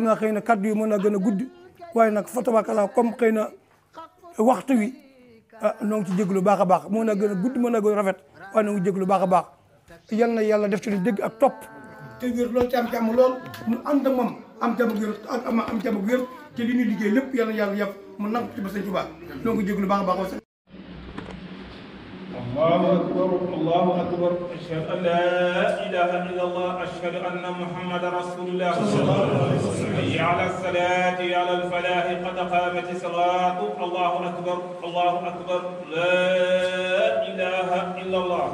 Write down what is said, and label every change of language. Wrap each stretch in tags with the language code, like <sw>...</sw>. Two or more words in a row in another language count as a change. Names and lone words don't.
<wo>naa xëy na kaddu yi mën naa gën a guddi waaye nag fa tabarakallah comme xëy na waxtu wi noo ngi ci jéglu baax a baax mën naa gën a guddi mën naa gën a rafet waaye noo ngi jéglu baax a baax yal na yàlla def ci lu dégg ak topp te wér loolu ci am jàmm lool mu ànd ak moom am jàmm ak wér ak am jàmm ak wér te li ñuy liggéey lépp yal na yàlla yàpp mu nangu ci ba sëñ Tuubaa noo ngi jéglu baax a baax</wo> <ar>الله أكبر الله أكبر أشهد أن لا إله إلا الله أشهد أن محمد رسول الله حي على الصلاة على الفلاح قد قامت الصلاة الله أكبر الله أكبر لا إله إلا الله</ar>